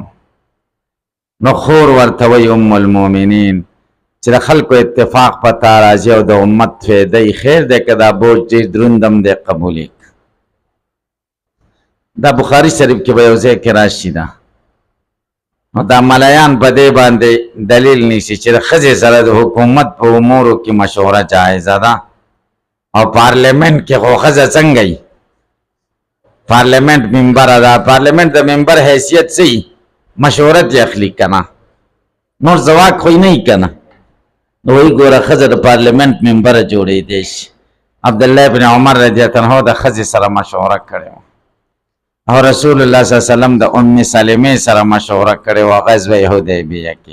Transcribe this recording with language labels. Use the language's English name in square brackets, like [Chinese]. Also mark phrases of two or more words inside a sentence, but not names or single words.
[Pashto] نو خور ورته وایي ام المؤمنین چې د خلکو اتفاق په تا راځي او د امت فایده یې خیر دی، که دا بوج ډېر دروند هم دی قبول یې. دا بخاري شریف کې به یو ځای کې راشي. دا نو دا ملایان په دې باندې دلیل نیسي چې د ښځې سره د حکومت په امورو کې مشوره جایزه ده، او پارلیمنټ کې خو ښځه څنګه وي؟ [English] parliament member [Pashto] دا پارلیمنٹ د ممبر [Urdu] حیثیت سے [Pashto] مشورت یې اخلي کنه، نور زواک خو نه یې کنه. نو وی ګوره ښځه د [English] parliament member [Pashto] جوړېدی شي. عبدالله ابن عمر [Arabic] رضی الله عنه [Pashto] د ښځې سره مشوره کړې وه، او رسول الله [Arabic] صلی الله علیه وسلم [Pashto] د ام سلمې سره مشوره کړې وه غزوه حدیبیه کې.